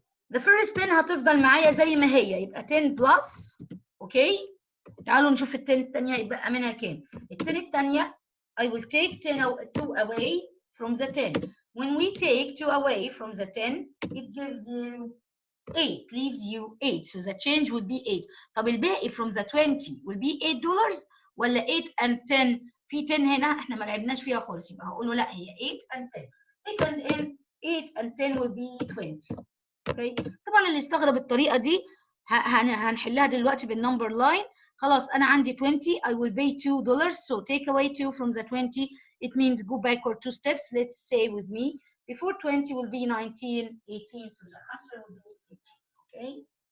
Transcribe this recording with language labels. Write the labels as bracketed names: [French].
[English] The first 10 [Arabic] هتفضل معايا زي ما هي يبقى 10 plus. اوكي تعالوا نشوف ال 10 الثانيه يبقى منها كام. ال 10 الثانيه [English] I will take 2 away from the 10. When we take 2 away from the 10 it gives you 8, leaves you 8. So the change would be 8. [Arabic] طب الباقي [English] from the 20 will be $8 [Arabic] ولا [English] 8 and 10؟ [Arabic] في 10 هنا احنا ما لعبناش فيها خالص يبقى هقول له لا هي 8 and 10. [English] 8 and 10 will be 20. [Arabic] اوكي طبعا اللي استغرب الطريقه دي هنحلها دلوقتي بالنمبر لاين. خلاص انا عندي 20 [English] I will pay $2 so take away 2 from the 20 it means go backward 2 steps. Let's say with me before 20 will be 19, 18, so the answer will be 18. Okay.